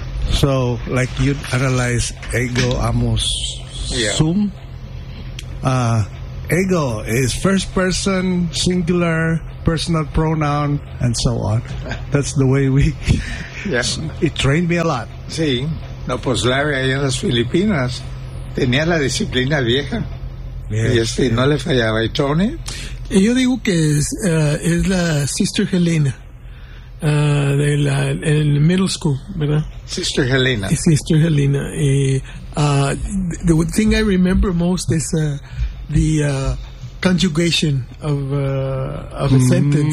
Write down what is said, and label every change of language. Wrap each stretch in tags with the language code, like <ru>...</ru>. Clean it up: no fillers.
<en>So, like you'd analyze</en> <la>ego, amos, sum.</la> <en>Ego is first person, singular, personal pronoun, and so on. That's the way it trained me a lot.</en> <es>Sí, No, pues Larry, allá en las Filipinas, tenía la disciplina vieja.</es> <en>Yes,</en> <es>y este,</es> <en>yes.</en> <es>No le fallaba. ¿Y Tony? Y yo digo que es la Sister Helena, de la el</es> <en>middle school,</en> <es>¿verdad?</es> <en>Sister Helena. Sister Helena.</en> <es>Y</es> <en>the thing I remember most is the conjugation of a sentence.</en>